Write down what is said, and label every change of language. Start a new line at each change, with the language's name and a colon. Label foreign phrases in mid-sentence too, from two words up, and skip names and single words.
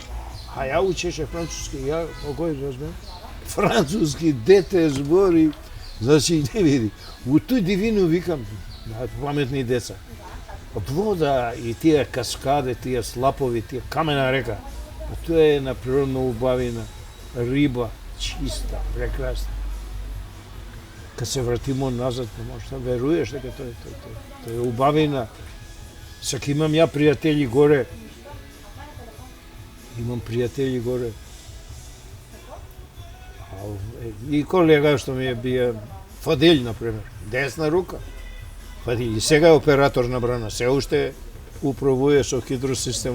Macedonian: А ја учеше француски, ја, кој разберам? Француски, дете збори, значи, не види. У тој дивину викам, паметни деца, вода и тие каскаде, тие слапови, тие Камена река, тоа е на природно убавина, риба, чиста, прекрасна.
Serbian: Kad se vratimo nazad, možda veruješ
Macedonian: дека тоа е убавина. Сак имам ја пријатели горе. И колега што ми е бија Фадил, например, десна рука. Фадил, и сега е оператор на брана, се уште управуе со хидросистемот.